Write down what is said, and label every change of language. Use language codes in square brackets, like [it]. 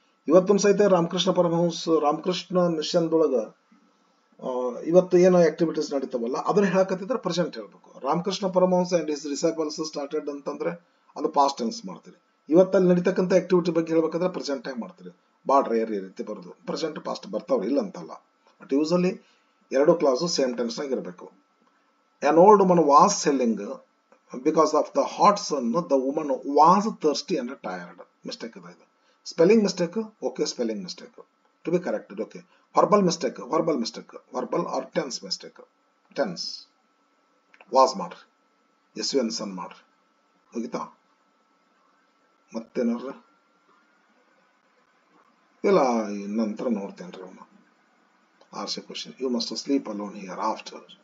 [kn] ಇವತ್ತು ಸಹಿತ ರಾಮಕೃಷ್ಣ ಪರಮಹಂಸ, ರಾಮಕೃಷ್ಣ ಮಿಷನ್ದೊಳಗ ಇವತ್ತು ಏನೋ ಆಕ್ಟಿವಿಟೀಸ್ ನಡೀತಾವಲ್ಲ ಅದನ್ನ ಹೇಳಕತ್ತಿದ್ರೆ ಪ್ರೆಸೆಂಟ್ ಹೇಳ್ಬೇಕು. Ramakrishna Paramahamsa and his disciples started ಅಂತಂದ್ರೆ ಅದು ಪಾಸ್ಟ್ ಟೆನ್ಸ್ ಮಾಡ್ತೀರಿ. ಇವತ್ತಲ್ಲಿ ನಡೀತಕ್ಕಂಥ ಆಕ್ಟಿವಿಟಿ ಬಗ್ಗೆ ಹೇಳ್ಬೇಕಾದ್ರೆ ಪ್ರೆಸೆಂಟ್ ಆಗಿ ಮಾಡ್ತೀರಿ. ಭಾಳ ರೇರ್ ಈ ರೀತಿ ಬರೋದು. ಪ್ರೆಸೆಂಟ್ ಪಾಸ್ಟ್ ಬರ್ತಾವ್ರಿ, ಇಲ್ಲ ಅಂತಲ್ಲ, ಬಟ್ ಯೂಸಲಿ ಎರಡು ಕ್ಲಾಸು ಸೇಮ್ ಟೆನ್ಸ್ನಾಗ ಇರಬೇಕು. [en] An old woman was selling because of the hot sun. The woman was thirsty and tired. [kn] Mistake ಇದೆ ಇದು. [en] Spelling mistake, okay, spelling mistake to be corrected. Okay, verbal mistake, verbal or tense mistake. [kn] Tense was ಮಾಡ್ರಿ, ಎಸ್ವಿಎನ್ ಸನ್ ಮಾಡ್ರಿ. ಹೋಗಿತಾ? ಮತ್ತೇನಾರ ಇಲ್ಲ, ನಂತರ ನೋಡ್ತೇನ್ರಿ ಅವನು. [en] ಆರ್ಸಿ question, you must sleep alone hereafter.